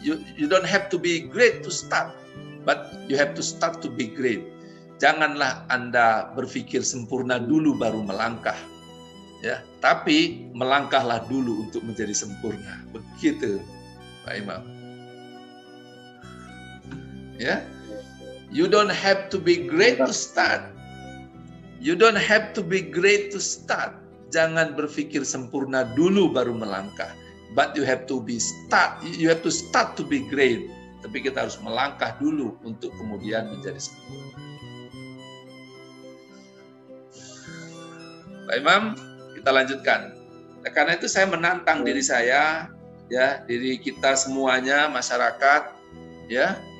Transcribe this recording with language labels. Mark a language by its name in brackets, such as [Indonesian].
[English] You don't have to be great to start, but you have to start to be great. [Indonesian] Janganlah Anda berpikir sempurna dulu baru melangkah, ya. Tapi melangkahlah dulu untuk menjadi sempurna. Begitu, Pak Imam. [English] Ya, you don't have to be great to start. You don't have to be great to start. [Indonesian] Jangan berpikir sempurna dulu baru melangkah. [English] But you have to be start. You have to start to be great. [Indonesian] Tapi kita harus melangkah dulu untuk kemudian menjadi sempurna. Pak Imam, kita lanjutkan. Nah, karena itu saya menantang diri saya, ya, diri kita semuanya, masyarakat, ya.